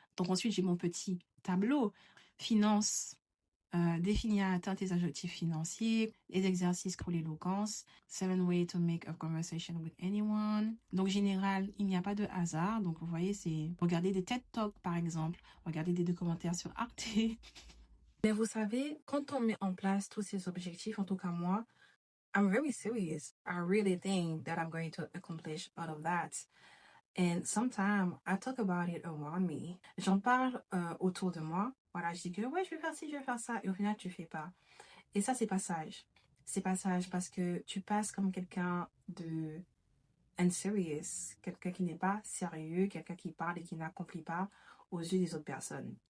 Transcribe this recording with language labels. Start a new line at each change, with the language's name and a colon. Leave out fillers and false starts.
French: Donc ensuite, j'ai mon petit tableau. Finances, définir et atteindre tes objectifs financiers, les exercices pour l'éloquence,
English: 7 ways to make a conversation with anyone.
French: Donc général, il n'y a pas de hasard. Donc vous voyez, c'est regarder des TED Talks par exemple, regarder des documentaires sur Arte. Mais vous savez, quand on met en place tous ces objectifs, en tout cas moi,
English: I'm very serious. I really think that I'm going to accomplish all of that. And sometimes I talk about it around me.
French: J'en parle autour de moi. Voilà, je dis que ouais, je vais faire ci, je vais faire ça. Et au final, tu fais pas. Et ça, c'est pas sage. C'est pas sage parce que tu passes comme quelqu'un de unserious. Quelqu'un qui n'est pas sérieux, quelqu'un qui parle et qui n'accomplit pas aux yeux des autres personnes.